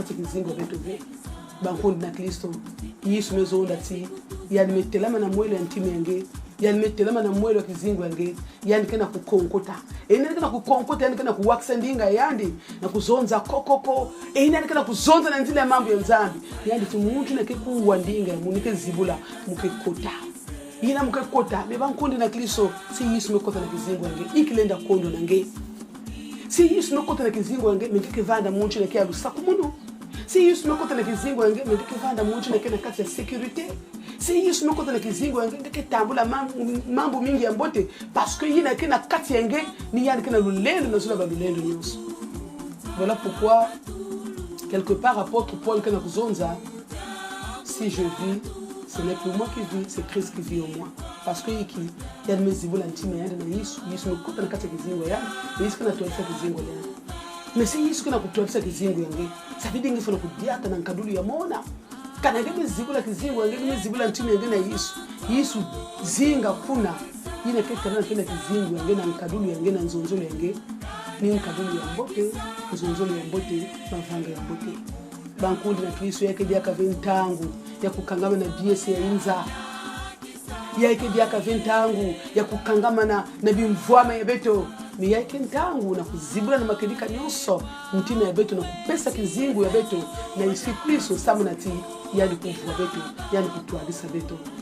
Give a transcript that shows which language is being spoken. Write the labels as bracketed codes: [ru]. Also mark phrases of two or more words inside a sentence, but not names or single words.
[kg] kati kizingo betu ve bankundi na Kristo Yesu mezonda ti yani metelama na mwele ya ntime yange yani metelama na mwele wa kizingo yange yani kana kukonkota kana kukonkota yani kana kuwaksa ndinga yandi na kuzonza kokoko yani kana kuzonza na nzile ya mambo ya nzambi yani tumuntu na kekuwa ndinga munike zibula mukekota ina mukekota mebankundi na Kristo si Yesu mekota na kizingo yange ikilenda kondo nange si Yesu mekota na kizingo yange mekeke vanda muntu na kia lusaku muno si Yesu mekota na kizingo yange mekeke vanda muntu na kia kati ya sécurité si Yesu mekota na kizingo yange ngeke tambula mambo mingi ya mbote [fr] parce que [kg] yina kena kati yange ni yana kena lulendo na zula ba lulendo nyonso. [fr] Voilà pourquoi quelque part apôtre Paul [kg] kena kuzonza [fr] si je vis ce n'est plus moi qui vis, c'est Christ qui vit en moi. Parce que il y a des [kg] mezibula ntime yanda na Yesu me kuta na kati kizingo yanda, Yesu kana tueleza kizingo yanda. [fr] Mais si [kg] Yesu kana kutueleza kizingo yange, [fr] ça veut dire [kg] ngifuna kudiata na nkadulu ya mona. Kana ngebe zibula kizingo yange, mezibula ntime yanda na Yesu. Yesu zinga kuna ina keka na kena kizingo yange na nkadulu yange na nzonzolo yange. Ni nkadulu ya mbote, nzonzolo ya mbote, mavanga ya mbote. Bankundi na Kristo yake biaka ventangu ya kukangama na biesi ya inza yake biaka ventangu ya kukangama na bimvwama ya beto mi yake ntangu na kuzibula na makedika nyonso mtima ya beto na kupesa kizingu ya beto na Yesu Kristo samunati yani kuvua beto yani kutualisa beto